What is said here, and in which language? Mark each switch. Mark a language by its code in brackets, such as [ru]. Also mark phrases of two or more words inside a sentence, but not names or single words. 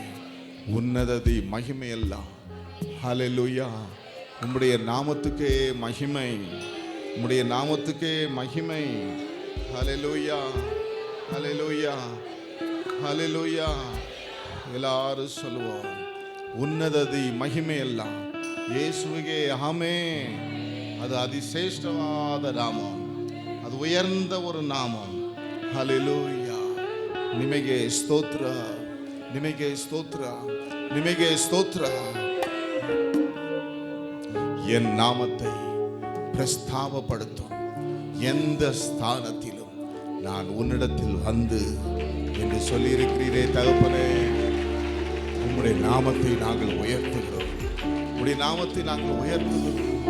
[ta] உன்னததி மகிமை எல்லாம். ஹல்லேலூயா. உம்முடைய நாமத்துக்கே மகிமை, உம்முடைய நாமத்துக்கே மகிமை. ஹல்லேலூயா ஹல்லேலூயா ஹல்லேலூயா. எல்லாரும் சொல்லுவோம், [kn] ಉನ್ನತದಿ ಮಹಿಮೆ ಎಲ್ಲ ಯೇಸುವಿಗೆ ಆಮೆನ್. [ta] ಅದು அதிசேஷ்டவாத நாமம், அது உயர்ந்த ஒரு நாமம். ஹல்லேலூயா. [kn] ನಿಮಗೆ ಸ್ತೋತ್ರ, ನಿಮಗೆ ಸ್ತೋತ್ರ, ನಿಮಗೆ ಸ್ತೋತ್ರ. [ta] என் நாமத்தை பிரஸ்தாபப்படுத்தும் எந்த ஸ்தானத்திலும் நான் உன்னிடத்தில் வந்து என்று சொல்லியிருக்கிறீரே தகப்பனே. உம்முடைய நாமத்தை நாங்கள் உயர்த்துகிறோம், உம்முடைய நாமத்தை நாங்கள் உயர்த்துகிறோம்.